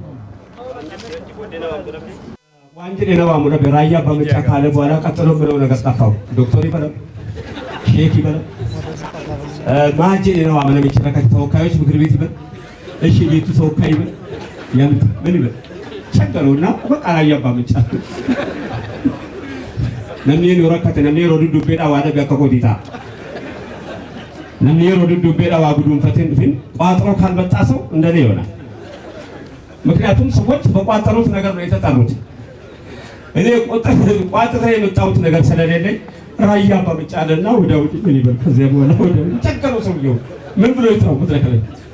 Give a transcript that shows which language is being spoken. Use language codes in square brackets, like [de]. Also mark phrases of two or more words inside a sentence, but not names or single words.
[am] ዋንጀል ነው ሙለ ራያ አባ መጫ ካለ በኋላ ቀጥሎ ምለው ነገር ጠፋው። ዶክተር ይበላል፣ ሼክ ይበላል፣ ማጅል ነው አመነ መጨረከት ተወካዮች ምክር ቤት ይበል፣ እሺ ቤቱ ተወካይ ይበል፣ ያምጥ ምን ይበል ቸገረውና በቃ ራያ አባ መጫ [om] namni rokkate namni rodu dubbeedha waa dhabe akka godita namni rodu dubbeedha waa [am] ጉዱንፈትን ድፍን ቋጥሮ ካልመጣ ሰው እንደኔ ይሆናል። ምክንያቱም ሰዎች በቋጠሩት ነገር ነው የተጠሩት። እኔ ቋጥሬ የመጣሁት ነገር ስለሌለኝ ራያ አባ መጫ አለና ወዲያው ምን ይበል ከዚያ በኋላ ወዲያው ቸገረው ሰውየው ምን ብሎ ይጥራው መድረክ ላይ።